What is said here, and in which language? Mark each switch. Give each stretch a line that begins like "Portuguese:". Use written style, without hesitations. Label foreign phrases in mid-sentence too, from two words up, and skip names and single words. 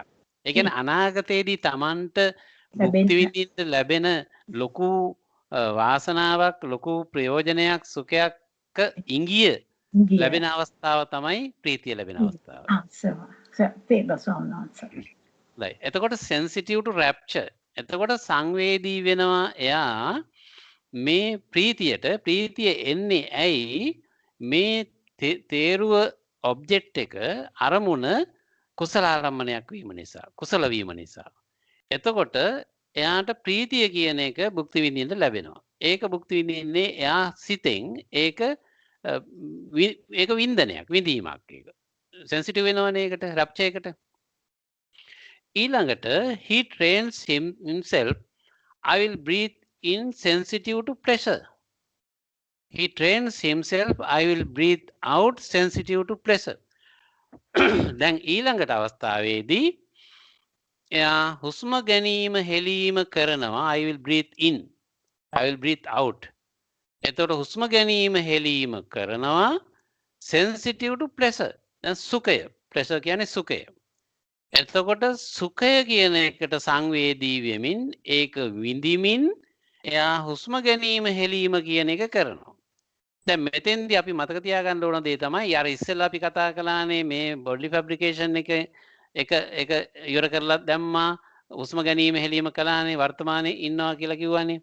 Sinhala: ඒ කියන්නේ අනාගතයේදී Tamanට භුක්ති විඳින්න ලැබෙන ලොකු වාසනාවක්, ලොකු ප්‍රයෝජනයක්, සුඛයක් ඉංගිය ලැබෙන අවස්ථාව තමයි ප්‍රීතිය ලැබෙන අවස්ථාව.
English: එතකොට sensitive to rapture.
Sinhala: එතකොට සංවේදී වෙනවා එයා මේ ප්‍රීතිය එන්නේ ඇයි මේ තේරුව ඔබ්ජෙක්ට් එක අරමුණ කුසල ආරම්මණයක් වීම නිසා කුසල වීම නිසා. එතකොට එයාට ප්‍රීතිය කියන එක භුක්ති විඳින්න ලැබෙනවා. ඒක භුක්ති විඳින්නේ එයා සිතෙන් ඒක වින්දනයක් විඳීමක් ඒක. සෙන්සිටිව් වෙනවනේ ඒකට රැප්චර් එකට.
English: ඊළඟට he trains himself I will breathe in sensitive to pressure. He trains himself I will breathe out sensitive to pressure.
Sinhala: දැන් ඊළඟට අවස්ථාවේදී එයා හුස්ම ගැනීම හෙලීම කරනවා
English: I will breathe in I will breathe out.
Sinhala: එතකොට හුස්ම ගැනීම හෙලීම කරනවා
English: sensitive to pressure.
Sinhala: දැන් සුඛය pressure කියන්නේ සුඛය. එතකොට සුඛය කියන එකට සංවේදී වෙමින් ඒක විඳිමින් එයා හුස්ම ගැනීම හෙලීම කියන එක කරනවා. දැන් මෙතෙන්දී අපි මතක තියාගන්න ඕන දේ තමයි අර ඉස්සෙල්ලා අපි කතා කළානේ මේ
English: body fabrication
Sinhala: එක ඉවර කරලා දැම්මා හුස්ම ගැනීම හෙලීම කළානේ වර්තමානයේ ඉන්නවා කියලා කිව්වනේ.